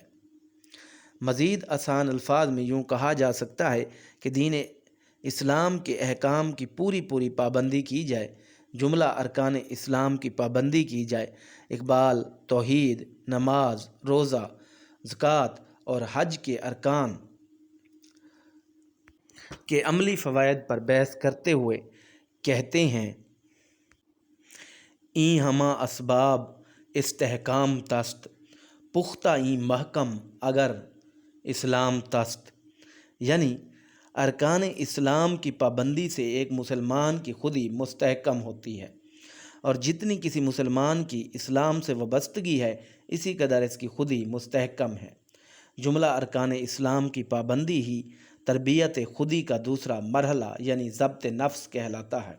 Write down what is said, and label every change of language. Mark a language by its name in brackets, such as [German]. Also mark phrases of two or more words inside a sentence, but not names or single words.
[Urdu] مزید آسان الفاظ میں یوں کہا جا سکتا ہے کہ دین اسلام کے احکام کی پوری پابندی کی جائے، جملہ ارکان اسلام کی پابندی کی جائے۔ اقبال توحید، نماز، روزہ، زکوٰۃ اور حج کے ارکان کے عملی فوائد پر بحث کرتے ہوئے کہتے ہیں، [Persian] این ہما اسباب استحکام تست، پختہ این محکم اگر اسلام تست، [Urdu] یعنی ارکان اسلام کی پابندی سے ایک مسلمان کی خودی مستحکم ہوتی ہے، اور جتنی کسی مسلمان کی اسلام سے وابستگی ہے اسی قدر اس کی خودی مستحکم ہے۔ جملہ ارکان اسلام کی پابندی ہی تربیت خودی کا دوسرا مرحلہ یعنی ضبط نفس کہلاتا ہے۔